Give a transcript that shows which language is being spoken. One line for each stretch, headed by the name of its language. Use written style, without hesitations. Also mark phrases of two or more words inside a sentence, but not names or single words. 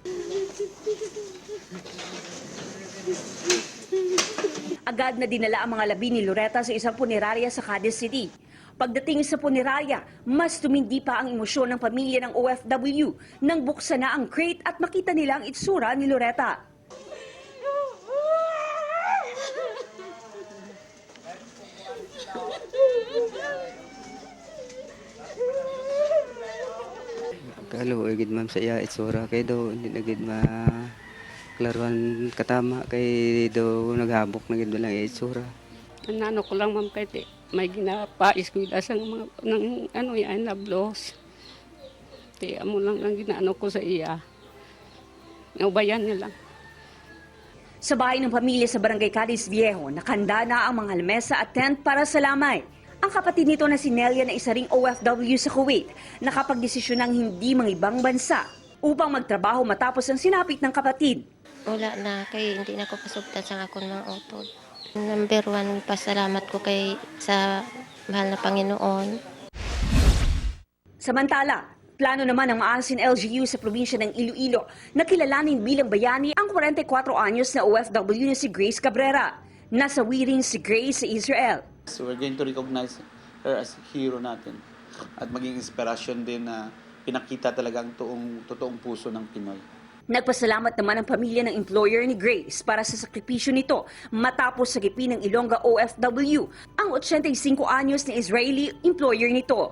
Filipino: Agad na dinala ang mga labi ni Loretta sa isang punerarya sa Cadiz City. Pagdating sa punerarya, mas tumindi pa ang emosyon ng pamilya ng OFW nang buksan na ang crate at makita nila ang itsura ni Loretta.
Hiligaynon: Kalo gid ma'am sa iya itsura kay do hindi na gid klaruan katama kay do naghabok na gid lang itsura. Ano ko lang ma'am kay may ginapais ko sa mga ng yan na blows. Amo lang ginaano ko sa iya. Naubayan niya lang.
Filipino: Sa bahay ng pamilya sa Barangay Cadiz Viejo, nakahanda na ang mga lamesa at tent para sa lamay. Ang kapatid nito na si Nelia na isa ring OFW sa Kuwait, nakapagdesisyon ng hindi mangibang bansa upang magtrabaho matapos ang sinapit ng kapatid.
Hiligaynon: Wala na, kay hindi na ko pasugtan sa akong mga utod. Number 1, pasalamat ko kay sa mahal na Panginoon.
Filipino: Samantala, plano naman ng maasin LGU sa probinsya ng Iloilo na kilalanin bilang bayani ang 44 anyos na OFW na si Grace Cabrera. Nasawi rin si Grace sa Israel.
English: So we're going to recognize her as hero
Filipino: natin at maging inspirasyon din na pinakita talaga ang totoong puso ng Pinoy. Nagpasalamat naman ang pamilya ng employer ni Grace para sa sakripisyo nito matapos sagipin ng Ilongga OFW ang 85 anyos na Israeli employer nito.